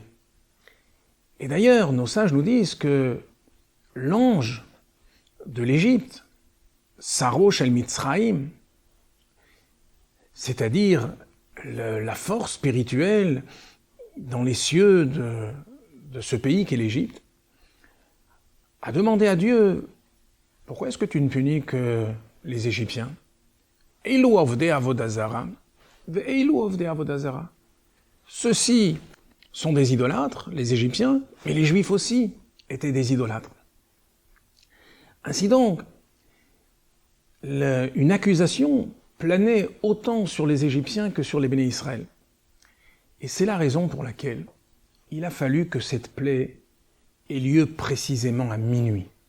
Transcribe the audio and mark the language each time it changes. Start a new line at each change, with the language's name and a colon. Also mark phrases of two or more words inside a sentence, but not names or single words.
French: Et d'ailleurs, nos sages nous disent que l'ange de l'Égypte,
Hebrew: שר של מצרים,
French: c'est-à-dire la force spirituelle dans les cieux de ce pays qu'est l'Égypte, a demandé à Dieu, pourquoi est-ce que tu ne punis que les Égyptiens ?
Hebrew: אלו עובדי עבודה זרה ואלו עובדי עבודה זרה.
French: Ceux-ci sont des idolâtres, les Égyptiens, mais les Juifs aussi étaient des idolâtres. Ainsi donc, une accusation planait autant sur les Égyptiens que sur les
Hebrew: בני ישראל.
French: Et c'est la raison pour laquelle il a fallu que cette plaie ait lieu précisément à minuit.